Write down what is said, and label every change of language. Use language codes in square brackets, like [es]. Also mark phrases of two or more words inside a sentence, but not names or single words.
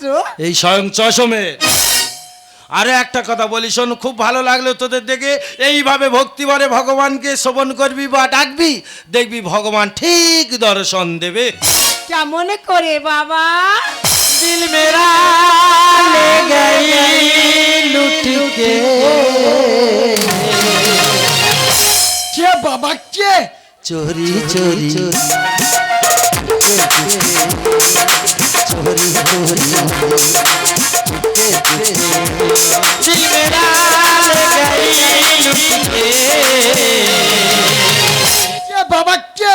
[bn] এই স্বয়ং চশমের। আরে একটা কথা বলি শোন, খুব ভালো লাগলো তোদের দেখে। এইভাবে ভক্তিভরে ভগবানকে শ্রবণ করবি বা ডাকবি, দেখবি ভগবান ঠিক দর্শন দেবে। কেমন করে বাবা? [hi] दिल मेरा ले गई लुट के। [bn] কে বাবা কে? [hi] चोरी चोरी चोरी दिल मेरा ले गई लुट के। [bn] কে বাবা কে?